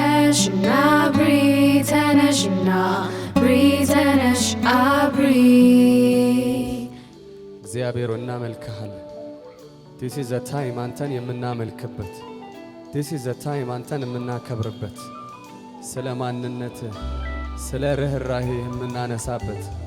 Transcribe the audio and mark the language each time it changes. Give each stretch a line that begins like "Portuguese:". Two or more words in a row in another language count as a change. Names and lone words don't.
Amharic: ተነሽ አብሪ እግዚአብሔር እናመልክሃለን።
English: This is a time
Amharic: አንተን የምናመልክበት
English: This is a time
Amharic: አንተን የምናከብርበት ስለ ማንነትህ ስለ ርህራሄ የምናነሳበት